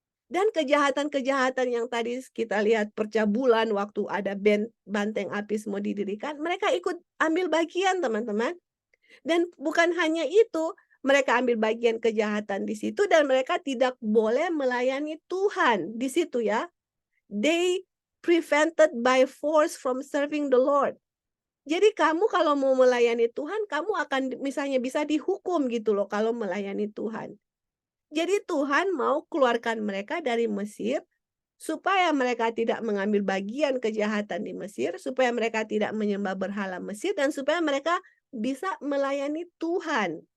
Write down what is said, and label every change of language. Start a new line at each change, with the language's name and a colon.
Indonesian: Dan kejahatan-kejahatan yang tadi kita lihat percabulan waktu ada banteng Apis mau didirikan, mereka ikut ambil bagian teman-teman. Dan bukan hanya itu, mereka ambil bagian kejahatan di situ dan mereka tidak boleh melayani Tuhan di situ ya.
English: They prevented by force from serving the Lord.
Indonesian: Jadi kamu kalau mau melayani Tuhan, kamu akan misalnya bisa dihukum gitu loh kalau melayani Tuhan. Jadi Tuhan mau keluarkan mereka dari Mesir supaya mereka tidak mengambil bagian kejahatan di Mesir, supaya mereka tidak menyembah berhala Mesir, dan supaya mereka bisa melayani Tuhan.